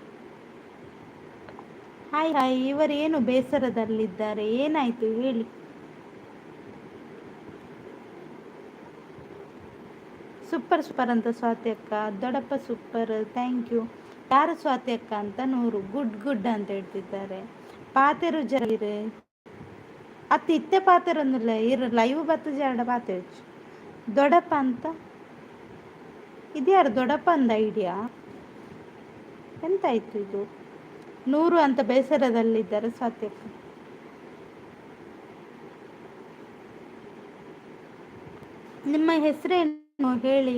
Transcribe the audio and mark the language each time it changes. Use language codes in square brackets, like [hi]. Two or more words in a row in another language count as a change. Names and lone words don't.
[en] hi hi. [kn] ಇವರೇನು ಬೇಸರದಲ್ಲಿದ್ದಾರೆ, ಏನಾಯ್ತು ಹೇಳಿ? [en] super super [kn] ಅಂತ ಸ್ವಾತ್ಯಕ್ಕ. ದೊಡ್ಡಪ್ಪ ಸೂಪರ್, [en] thank you. [kn] ಯಾರು ಸ್ವಾತ್ಯಕ್ಕ ಅಂತ ನೂರು. [en] good good [kn] ಅಂತ ಹೇಳ್ತಿದ್ದಾರೆ. [tcy] ಪಾತೆರು ಜರಿರೆ ಅತ್ತ ಇತ್ತೆ ಪಾತೆರೊಂದಿಲ್ಲ ಇರ ಲೈವ್ ಬತ್ತ ಜಾಡ ಪಾತೆ ದೊಡ್ಡಪ್ಪ ಅಂತ. [kn] ಇದ್ಯಾರು ದೊಡ್ಡಪ್ಪ ಅಂದ ಐಡಿಯಾ? ಎಂತಾಯ್ತು ಇದು? ನೂರು ಅಂತ ಬೇಸರದಲ್ಲಿದ್ದಾರೆ ಸ್ವಾತ್ಯಕ್ಕ. ನಿಮ್ಮ ಹೆಸರೇನು ಹೇಳಿ?